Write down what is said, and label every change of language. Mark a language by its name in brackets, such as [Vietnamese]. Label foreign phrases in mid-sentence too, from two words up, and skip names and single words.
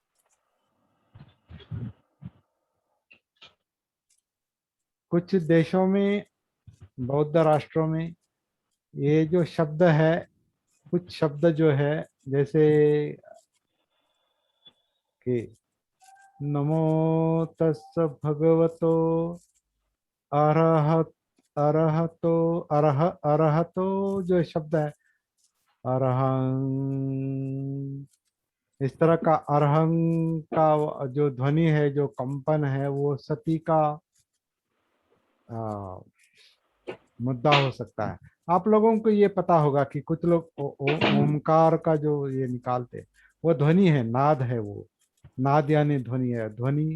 [Hindi] कुछ देशों में, बौद्ध राष्ट्रों में, ये जो शब्द है, कुछ शब्द जो है, जैसे कि [Pali] नमो तस् भगवतो अरहत अरहतो अरहतो [Hindi] जो शब्द है, अरहं, इस तरह का अरहं का जो ध्वनि है, जो कंपन है, वो सती का आ, मुद्दा हो सकता है। आप लोगों को ये पता होगा कि कुछ लोग ओमकार का जो ये निकालते हैं, वो ध्वनि है, नाद है, वो नाद यानी ध्वनि है, ध्वनि।